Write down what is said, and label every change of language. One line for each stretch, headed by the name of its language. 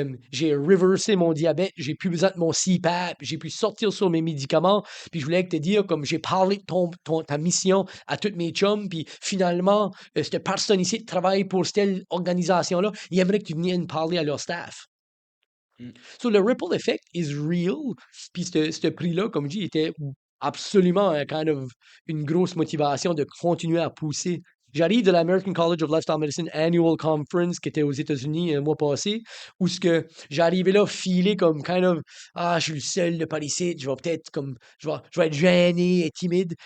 French: J'ai reversé mon diabète, j'ai plus besoin de mon CPAP, j'ai pu sortir sur mes médicaments, puis je voulais te dire, comme j'ai parlé de ta mission à toutes mes chums, puis finalement, cette personne ici travaille pour cette organisation-là, il aimerait que tu viennes parler à leur staff.
English: So, le ripple effect is real.
French: Puis, ce prix-là, comme je dis, était absolument une grosse motivation de continuer à pousser. J'arrive de l'American College of Lifestyle Medicine Annual Conference qui était aux États-Unis un mois passé, où ce que j'arrivais là filé comme je suis le seul de par ici, je vais peut-être comme je vais être gêné et timide.